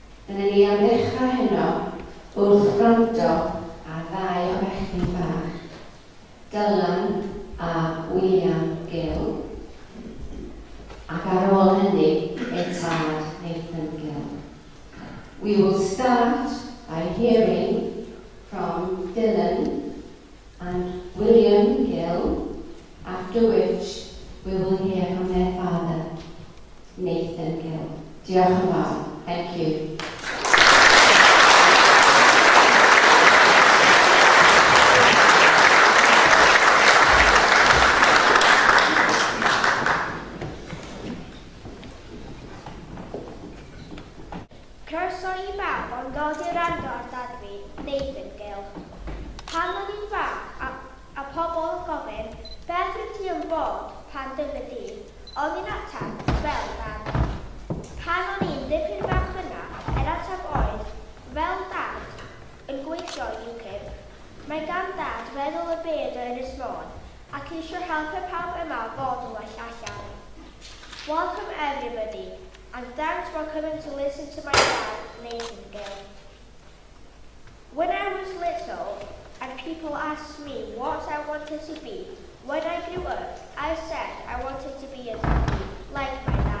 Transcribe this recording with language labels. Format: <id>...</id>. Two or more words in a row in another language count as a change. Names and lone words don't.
<cy>Dyna ni am ddechrau heno wrth gwrando a ddau o bechgyn bach, Dylan a William Gill, ac ar ôl hynny ei tad Nathan Gill.</cy> <en>We will start by hearing from Dylan and William Gill, after which we will hear from their father, Nathan Gill.</en> <cy>Diolch yn fawr.</cy> <en>Thank you.</en> <cy>Croeso I bawb ond dod i'r rando ar dad fi, Nathan Gill. Pan o'n i'n fach a pobl yn gofyn, beth wyt ti yn bod pan dyfod di? O'n i'n atab, fel dad. Pan o'n i'n dipyn bach yna, atab oedd, fel dad, yn gweithio UKIP, mae gan dad feddwl y byd o Ynys Mon ac eisiau helpu pawb yma fod yn well allan.</cy> <en>Welcome everybody, and thanks for coming to listen to my dad, Nathan Gill. When I was little, and people asked me what I wanted to be, when I grew up, I said I wanted to be a doctor, like my dad.</en>